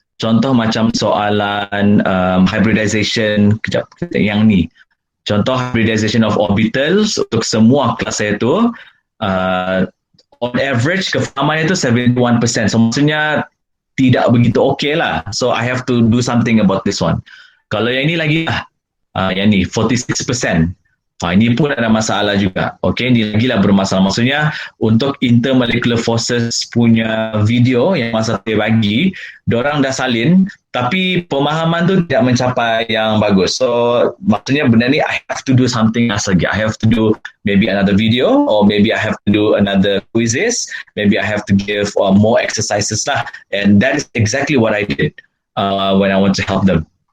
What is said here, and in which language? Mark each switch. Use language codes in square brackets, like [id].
[ms] Contoh macam soalan hybridization, kejap, yang ni. Contoh hybridization of orbitals untuk semua kelas saya tu, [en] on average [ms] kefahamannya tu 71%. So maksudnya tidak begitu okay lah. [en] So I have to do something about this one. [ms] Kalau yang ni lagi lah, yang ni 46%. Ini pun ada masalah juga. Okay, ini lagi lah bermasalah. Maksudnya untuk intermolecular forces punya video yang masa saya bagi, diorang dah salin, tapi pemahaman tu tidak mencapai yang bagus. [en] So [ms] maksudnya benda ni [en] I have to do something else lagi. I have to do maybe another video, or maybe I have to do another quizzes. Maybe I have to give more exercises lah. And that is exactly what I did when I want to help them.